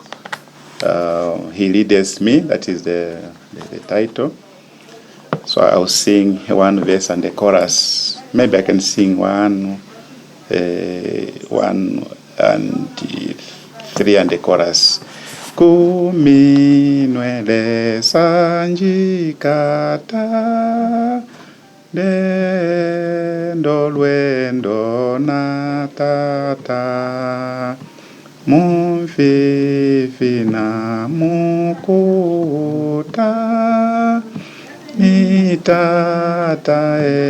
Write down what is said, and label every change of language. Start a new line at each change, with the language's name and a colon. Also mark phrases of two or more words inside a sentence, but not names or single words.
English: He Leadeth Me, that is the title. So I'll sing one verse and the chorus. Maybe I can sing one and three and the chorus.
Bemba: Kuminwele sanjikata dendo lwendo natata mumfifi na mukuta mitata